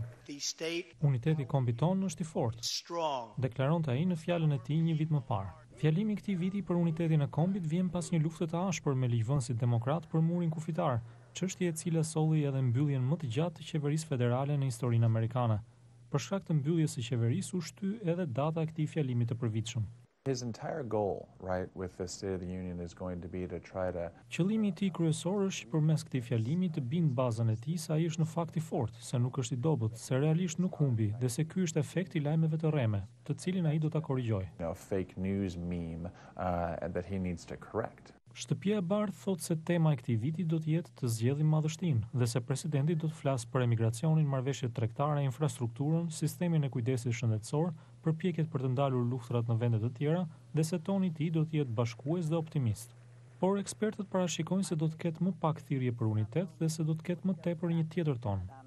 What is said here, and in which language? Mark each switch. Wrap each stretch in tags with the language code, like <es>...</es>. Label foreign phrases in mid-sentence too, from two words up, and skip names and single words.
<sq>Uniteti i kombit tonë është i fortë, deklaronte ai në fjalën e tij një vit më parë. Fjalimi i këtij viti për unitetin e kombit vjen pas një lufte të ashpër me ligjvënësit demokrat për murin kufitar, çështje e cila solli edhe mbylljen më të gjatë të qeverisë federale në historinë amerikane. Për shkak të mbylljes së qeverisë u shty edhe data e këtij fjalimi të përvitshëm.</sq> <en>His entire goal, right, with the State of the Union is going to be to try to.</en> <sq>Qëllimi i tij kryesor është që përmes këtij fjalimi të bindë bazën e tij se ai është në fakt i fortë, se nuk është i dobët, se realisht nuk humbi dhe se ky është efekti i lajmeve të rreme, të cilin ai do ta korrigjojë.</sq> <en>Fake news meme that he needs to correct.</en> <sq>Shtëpia e Bardhë thotë se tema e këtij viti do të jetë të zgjedhim madhështinë dhe se presidenti do të flasë për emigracionin, marrëveshjet tregtare, infrastrukturën, sistemin e kujdesit shëndetësor, përpjekjet për të ndalur luftrat në vende të tjera dhe se toni i tij do të jetë bashkues dhe optimist. Por ekspertët parashikojnë se do të ketë më pak thirrje për unitet dhe se do të ketë më tepër një tjetër ton.</sq>